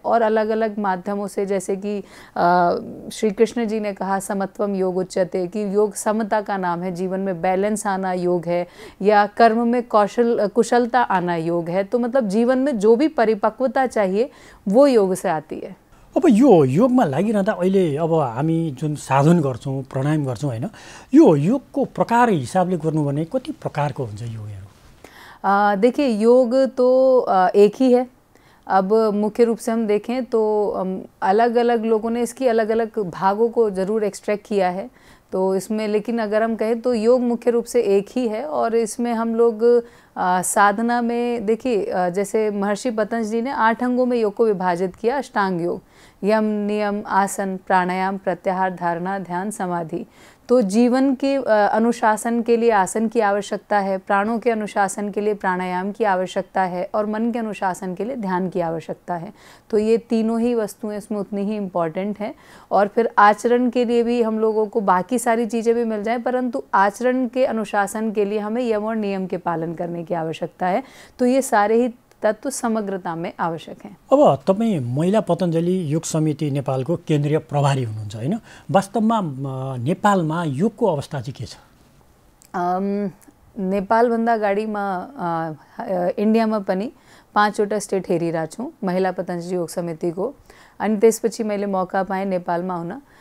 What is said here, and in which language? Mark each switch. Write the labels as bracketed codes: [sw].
[hi] और अलग अलग माध्यमों से, जैसे कि श्री कृष्ण जी ने कहा [sa] समत्वम योग उच्यते, [hi] कि योग समता का नाम है, जीवन में बैलेंस आना योग है, या कर्म में कुशलता आना योग है। तो मतलब जीवन में जो भी परिपक्वता चाहिए वो योग से आती है। [ne] अब यो योगमा लागिरहँदा अहिले अब हामी जुन साधन गर्छौँ, प्राणायाम गर्छौँ होइन, यो योगको प्रकार हिसाबले गर्नु भने कति प्रकारको हुन्छ योगहरू? [hi] देखिए, योग तो एक ही है। अब मुख्य रूप से हम देखें तो अलग अलग लोगों ने इसकी अलग अलग भागों को ज़रूर एक्सट्रैक्ट किया है। तो इसमें लेकिन अगर हम कहें तो योग मुख्य रूप से एक ही है। और इसमें हम लोग साधना में देखिए, जैसे महर्षि पतंजलि ने 8 अंगों में योग को विभाजित किया, अष्टांग योग, यम, नियम, आसन, प्राणायाम, प्रत्याहार, धारणा, ध्यान, समाधि। तो जीवन के अनुशासन के लिए आसन की आवश्यकता है, प्राणों के अनुशासन के लिए प्राणायाम की आवश्यकता है और मन के अनुशासन के लिए ध्यान की आवश्यकता है। तो ये तीनों ही वस्तुएं इसमें उतनी ही इम्पॉर्टेंट हैं। और फिर आचरण के लिए भी हम लोगों को बाकी सारी चीज़ें भी मिल जाएं, परंतु आचरण के अनुशासन के लिए हमें यम और नियम के पालन करने की आवश्यकता है। तो ये सारे ही तत्व समग्रता में आवश्यक हैं। [ne] अब तपाईँ महिला पतञ्जलि योग समिति नेपालको केन्द्रीय प्रभारी हुनुहुन्छ होइन, वास्तवमा नेपालमा योगको अवस्था चाहिँ के छ? नेपालभन्दा अगाडि म इन्डियामा पनि 5वटा स्टेट हेरिरहेको छु महिला पतञ्जलि योग समितिको। अनि त्यसपछि मैले मौका पाएँ नेपालमा हुन।